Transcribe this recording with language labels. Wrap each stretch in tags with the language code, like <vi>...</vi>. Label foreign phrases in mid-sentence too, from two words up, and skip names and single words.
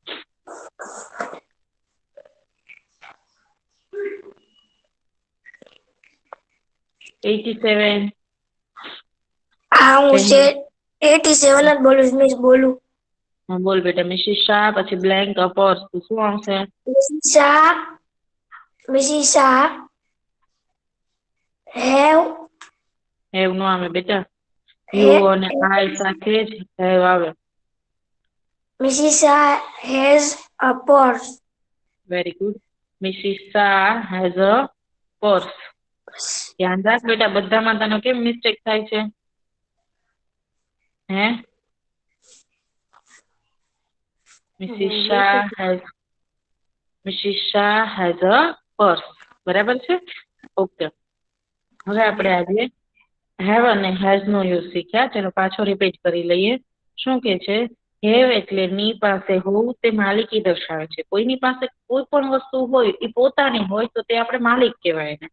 <gu>87. હા હું 87 જ બોલું છું મિસ બોલું.</gu> <hi>हाँ बोल बेटा.</hi> <gu>मिसिस शाह પછી</gu> <en>blank a purse</en> <gu>તો શું આવશે? Mrs. Shah have નો આવે બેટા. યુ અને આઈ સાથે જ have આવે.</gu> <en>Mrs. Shah has a purse. Very good. Mrs. Shah has a purse.</en> <gu>ધ્યાન રાખ બેટા બધામાં તને કેમ મિસ્ટેક થાય છે? હે?</gu> <en>Mrs. Shah has a purse.</en> <gu>બરાબર છે? ઓકે. હવે આપણે આજે have અને has નો યુઝ શીખ્યા. ચલો પાછો રિપીટ કરી લઈએ. શું કે છે? have એટલે ની પાસે હોવું તે માલિકી દર્શાવે છે. કોઈની પાસે કોઈ પણ વસ્તુ હોય એ પોતાની હોય તો તે આપણે માલિક કહેવાય ને.</gu>